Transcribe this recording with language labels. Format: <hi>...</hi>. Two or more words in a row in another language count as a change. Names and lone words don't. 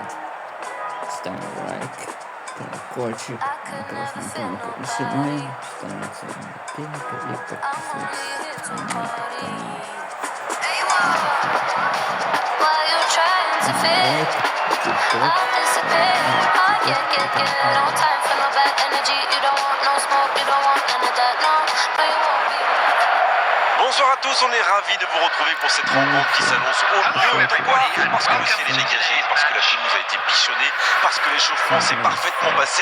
<ru>Ставим лайк, колокольчик, красную кнопку нажимаем, становится пенка и подписывайтесь на мой канал. Лайк, TikTok,</ru> <fr>Bonsoir à tous, on est ravis de vous retrouver pour cette rencontre qui s'annonce au mieux. Pourquoi ? Parce que le ciel est dégagé, parce que la pelouse a été bichonnée, parce que l'échauffement s'est parfaitement passé.</fr>